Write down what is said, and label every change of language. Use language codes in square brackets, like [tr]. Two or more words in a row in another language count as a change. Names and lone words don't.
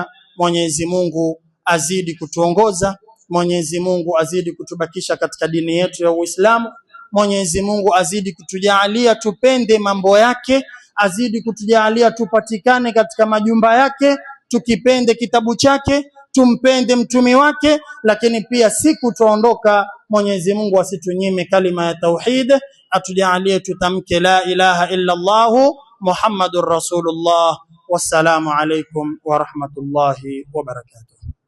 [sw] Mwenyezi Mungu azidi kutuongoza, Mwenyezi Mungu azidi kutubakisha katika dini yetu ya Uislamu, Mwenyezi Mungu azidi kutujalia tupende mambo yake, azidi kutujalia tupatikane katika majumba yake, tukipende kitabu chake, tumpende mtumi wake, lakini pia siku tuondoka Mwenyezi Mungu asitunyime kalima ya tauhid, atujalie tutamke [ar] لا إله إلا الله محمد رسول الله. والسلام عليكم ورحمة الله وبركاته.